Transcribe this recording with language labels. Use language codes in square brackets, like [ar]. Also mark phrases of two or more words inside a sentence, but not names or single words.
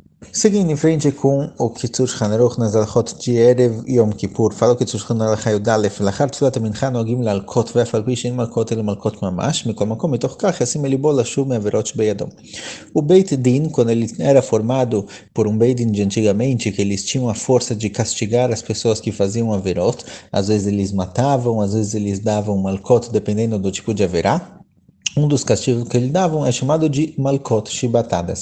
[pt] Seguindo em frente com o Kitzur Shulchan Aruch nas Alachot de Erev Yom Kippur, fala o [he] Kitzur Shulchan Aruch Hayudalef, לאחר תפילת המנחה נוהגים להלקות, ואף על פי שאין מלקות אלא מלקות ממש, מכל מקום, מתוך כך ישים אל ליבו לשוב מעבירות שבידו. [pt] O Beit Din, quando ele era formado por um Beit Din de antigamente, que eles tinham a força de castigar as pessoas que faziam averot, às vezes eles matavam, às vezes eles davam malkot, dependendo do tipo de averá. Um dos castigos que eles davam é chamado de malkot, chibatadas.